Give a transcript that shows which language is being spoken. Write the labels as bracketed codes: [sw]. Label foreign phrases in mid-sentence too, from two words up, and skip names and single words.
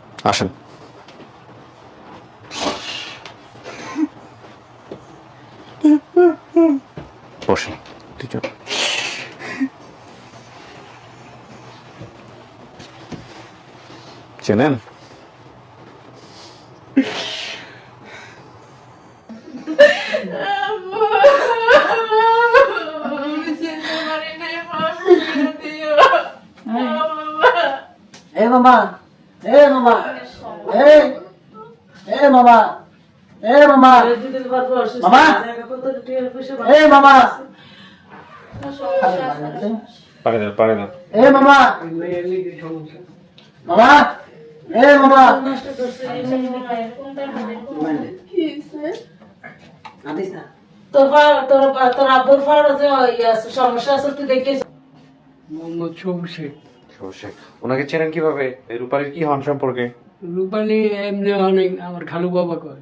[bn] আসেন। বসেন দুজন। চেনেন? [en] Hey mama, hey mama, hey, hey mama, hey mama, mama, hey mama, [bn] পারে না, পারে না। [en] hey mama, mama, hey mama. [bn] তোর আব্বুর ফাড়া যে সমস্যা আছে তুই দেখিস মোহাম্মদ সবুজ শেখ। শেখ, ওনাকে চেনেন কিভাবে? এই রূপালীর কি হন সম্পর্কে? রূপালী এমনি অনেক আমার খালু বাবা কয়।